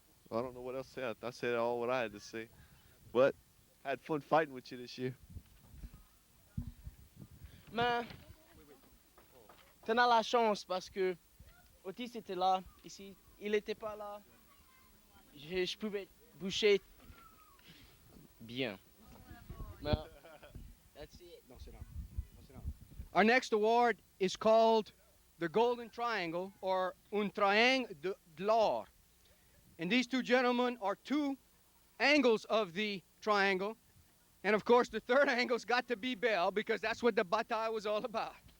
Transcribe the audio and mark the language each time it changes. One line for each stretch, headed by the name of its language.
English: I don't know what else to say. I said all what I had to say. But I had fun fighting with you this year.
French: Mais t'en as la chance parce que Otis était là, ici. Il n'était pas là. Je pouvais boucher bien.
English: Mais that's it. No, sit down. No, sit down. Our next award is called the Golden Triangle, or
French: Un Triangle de l'Or.
English: And these two gentlemen are two angles of the triangle. And of course, the third angle's got to be Belle, because that's what the bataille was all about.